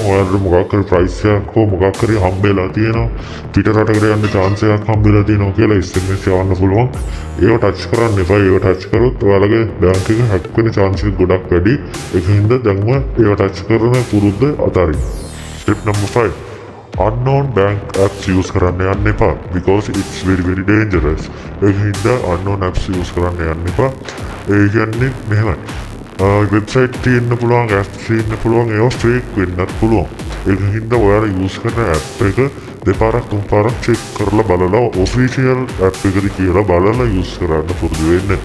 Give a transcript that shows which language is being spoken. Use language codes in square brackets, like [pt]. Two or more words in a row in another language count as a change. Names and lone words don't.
[si] ඔයාලට මොකක් හරි price එකක් හෝ මොකක් හරි හම්බෙලා තියෙනවා. පිට රටකට යන්න chance එකක් හම්බෙලා තියෙනවා කියලා SMS යවන්න පුළුවන්. ඒව touch කරන්න එපා. ඒව touch කරොත් ඔයාලගේ bank එක hack වෙන chance එක ගොඩක් වැඩි. ඒකින්ද දැන්ම ඒව touch කරන පුරුද්ද අතාරින්න. [en] Step number 5. Unknown bank apps use [si] කරන්න යන්න එපා [en] because it's very dangerous. [si] ඒකින්ද [en] unknown apps use [si] කරන්න යන්න එපා. ඒ කියන්නේ මෙහෙමයි. වෙබ්සයිට් තියෙන්න පුළුවන්, apps තියෙන්න පුළුවන්, ඒවා fake වෙන්නත් පුළුවන්. ඒකින්ද ඔයාලා use කරන app එක දෙපාරක් තුන්පාරක් check කරලා බලලා [en] official app [si] එකද කියලා බලලා use කරන්න පුරුදු වෙන්න.